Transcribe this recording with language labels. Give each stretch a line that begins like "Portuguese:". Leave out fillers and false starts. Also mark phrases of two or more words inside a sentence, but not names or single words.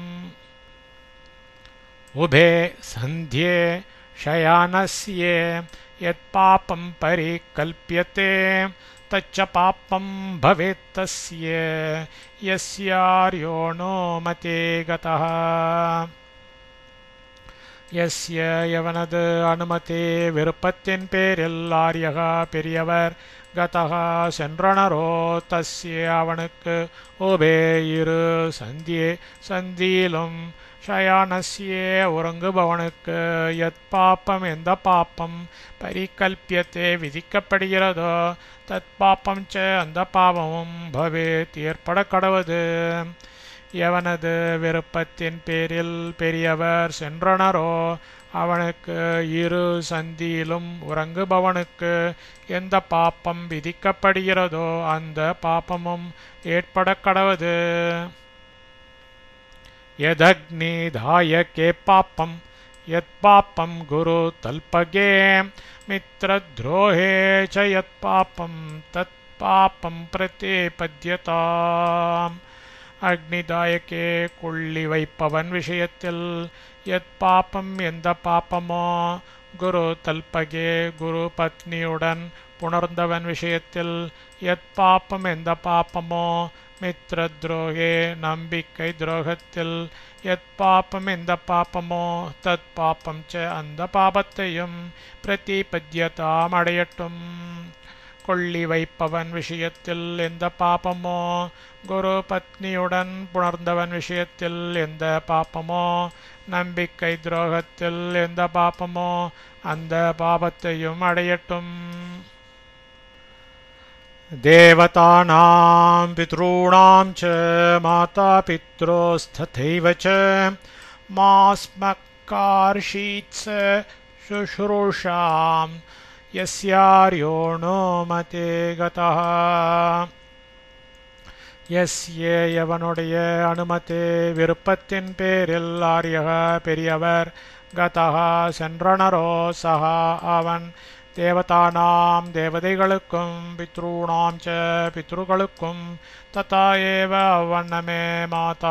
Sanskrit: उभे सन्ध्ये शयानस्य यत् पापं परिकल्प्यते तच्च पापं भवेत् तस्य यस्यार्यो नो मते गतः यस्य
Tamil: यवनது அனுமதி விருப்பத்தின் பேரில் ஆரியக பெரியவர் கதக சென்றனரோ தஸ்ய அவனுக்கு உபே இரு சந்தியே சந்தியிலும் ஷயானஸ்யே உறங்குபவனுக்கு
Sanskrit: यत् पापम्
Tamil: எந்த பாப்பம் பரிகல்பியத்தே விதிக்கப்படுகிறதோ
Sanskrit: तत् पापम् च
Tamil: அந்த பாவமும் பவேத் ஏற்பட கடவது எவனது விருப்பத்தின் பேரில் பெரியவர் சென்றனரோ அவனுக்கு இரு சந்தியிலும் உறங்குபவனுக்கு எந்த பாப்பம் விதிக்கப்படுகிறதோ அந்த பாப்பமும் ஏற்பட கடவது
Sanskrit: यदग्निधायके पापं यत्पापं गुरु तल्पगे मित्रद्रोहे च यत्पापं तत्पापं प्रतिपद्यताम् அக்னிதாயக்கே
Tamil: கொள்ளி வைப்பவன் விஷயத்தில்
Sanskrit: यत् पापम्
Tamil: எந்த பாப்பமோ
Sanskrit: गुरु तल्पगे
Tamil: குரு பத்னியுடன் புணர்ந்தவன் விஷயத்தில் எத் பாப்பம் எந்த பாப்பமோ
Sanskrit: मित्र द्रोहे
Tamil: நம்பிக்கை துரோகத்தில் எத் பாப்பம் எந்த பாப்பமோ தத்
Sanskrit: पापम् च
Tamil: அந்த பாபத்தையும் பிரதிபத்யதாம் அடையட்டும் கொள்ளி வைப்பவன் விஷயத்தில் எந்த பாப்பமோ குரு பத்னியுடன் புணர்ந்தவன் விஷயத்தில் எந்த பாப்பமோ நம்பிக்கை துரோகத்தில் எந்த பாப்பமோ அந்த பாபத்தையும் அடையட்டும்
Sanskrit: देवतानां पितॄणां च मातापित्रोस्तथैव च मास्मक्कार्षीत्स शुश्रूषां यस्यार्यो नो मते गतः यस्य यवनुடைய
Tamil: அனுமதி விருப்பத்தின் பேரில்
Sanskrit: ஆரியக பெரியவர் கதः சென்றனரோ
Tamil: சஹா அவன் தேவதானாம் தேவதைகளுக்கும்
Sanskrit: पितॄणाम् च
Tamil: பித்ருகளுக்கும்
Sanskrit: तथा एव
Tamil: அவ்வண்ணமே மாதா